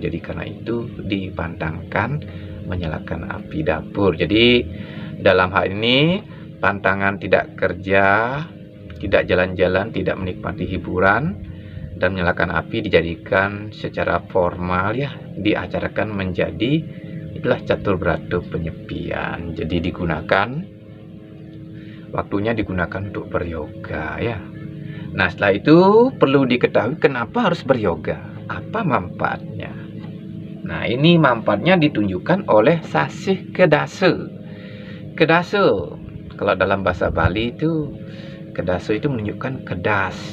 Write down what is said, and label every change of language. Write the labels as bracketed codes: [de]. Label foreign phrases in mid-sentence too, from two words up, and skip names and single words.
[id] Jadi karena itu dipantangkan menyalakan api dapur. Jadi dalam hal ini pantangan tidak kerja, tidak jalan-jalan, tidak menikmati hiburan, dan menyalakan api dijadikan secara formal ya, diacarakan menjadi itulah catur beratu penyepian. Jadi waktunya digunakan untuk beryoga ya. Nah, setelah itu perlu diketahui kenapa harus beryoga, apa manfaatnya. Nah, ini manfaatnya ditunjukkan oleh Sasih Kedase. Kedase, kalau dalam bahasa Bali itu, kedase itu menunjukkan kedas.